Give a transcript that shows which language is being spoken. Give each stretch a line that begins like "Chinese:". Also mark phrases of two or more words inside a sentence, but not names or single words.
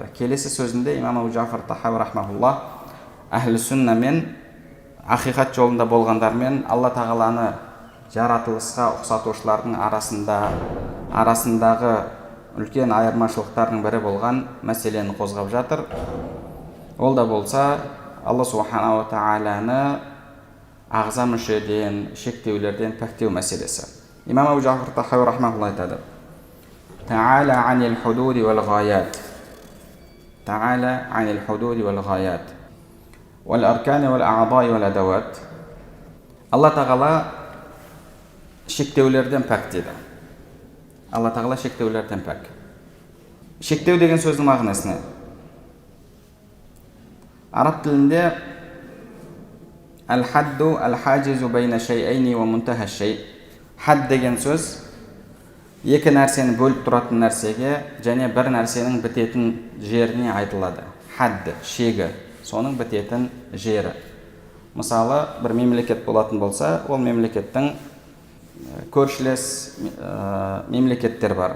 Kazakh: Келесі сөзінде имам Абу Джафар Тахауи рахмахуллах әхлі сүнна мен ақиқат жолында болғандармен алла тағаланы жаратылысқа ұқсатушылардың арасындағы үлкен айырмашылықтардың бірі болған мәселені қозғап жатыр. Ол да болса, Алла
Arabic: سبحانه وتعالى
Kazakh: ағза мүшеден, шектеулерден пәктеу мәселесі. Имам Абу Джафар Тахауи рахмахуллах айтады:
Arabic: "تعالى عن الحدود والغايات تعالى عن الحدود والغايات والأركان والأعضاء والأدوات".
Kazakh: Алла тағала шектеулерден пәк деді. Алла тағала шектеулерден пәк. Шектеу деген сөздің мағынасы не? Араб тілінде
Arabic: الحد الحاجز بين شيئين ومنتهى الشيء.
Kazakh: Хад деген сөз екі нәрсені бөліп тұратын нәрсеге және бір нәрсенің бітетін жеріне айтылады. Хадд, шегі, соның бітетін жері. Мысалы, бір мемлекет болатын болса, ол мемлекеттің көршілес мемлекеттер бар.